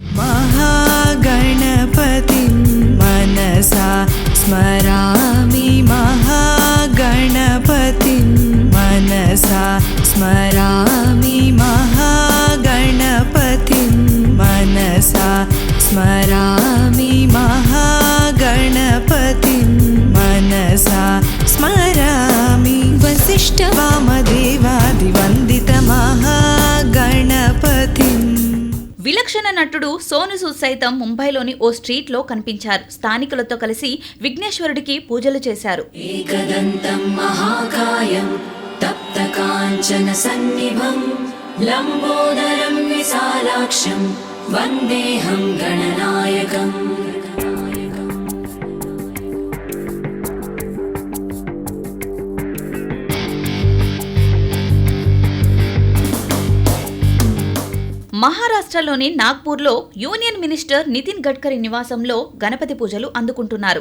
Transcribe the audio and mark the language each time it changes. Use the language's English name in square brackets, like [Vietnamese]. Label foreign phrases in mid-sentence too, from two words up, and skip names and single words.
[Sanskrit] महागणपति मनसा स्मरामि महागणपति मनसा स्मरामि महागणपति मनसा स्मरामि महागणपति मनसा स्मरामि. वसिष्ठ वामदेवादि वंदित महागणपति. [Telugu] విలక్షణ నటుడు సోను సూద్ సైతం ముంబైలోని ఓ స్ట్రీట్ లో కనిపించారు. స్థానికులతో కలిసి విఘ్నేశ్వరుడికి పూజలు చేశారు. [Sanskrit] एकदन्तं महाकायं तप्तकाञ्चन सन्निभं लम्बोदरं विशालाक्षं वन्देऽहं गणनायकम् [Telugu] మహారాష్ట్రలోని నాగ్పూర్లో యూనియన్ మినిస్టర్ నితిన్ గడ్కరీ నివాసంలో గణపతి పూజలు అందుకుంటున్నారు.